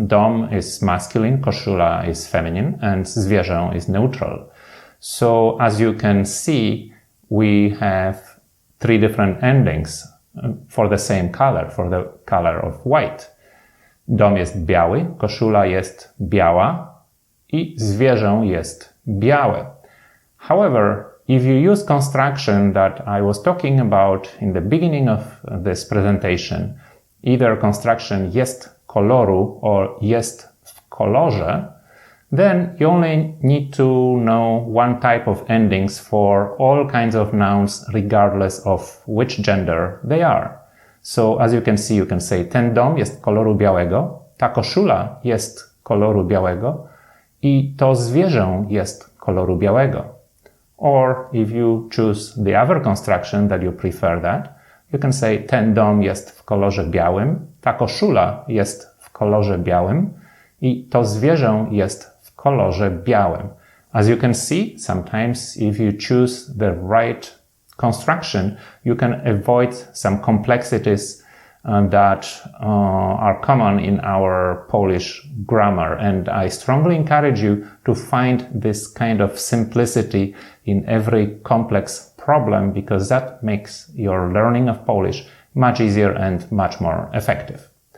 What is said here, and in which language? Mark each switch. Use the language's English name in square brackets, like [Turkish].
[Polish] Dom is masculine, koszula is feminine, and zwierzę is neutral. [English] So as you can see, we have 3 different endings for the same color, for the color of white. [Polish] Dom jest biały, koszula jest biała i zwierzę jest białe. [English] However, if you use construction that I was talking about in the beginning of this presentation, either construction jest koloru or jest w kolorze, then you only need to know one type of endings for all kinds of nouns regardless of which gender they are. So as you can see, you can say [Polish] ten dom jest koloru białego, ta koszula jest koloru białego i to zwierzę jest koloru białego. [English] Or if you choose the other construction that you prefer that, you can say [Polish] ten dom jest w kolorze białym, ta koszula jest w kolorze białym i to zwierzę jest w kolorze białym. [English] As you can see, sometimes if you choose the right construction, you can avoid some complexities that are common in our Polish grammar. And I strongly encourage you to find this kind of simplicity in every complex problem, because that makes your learning of Polish much easier and much more effective.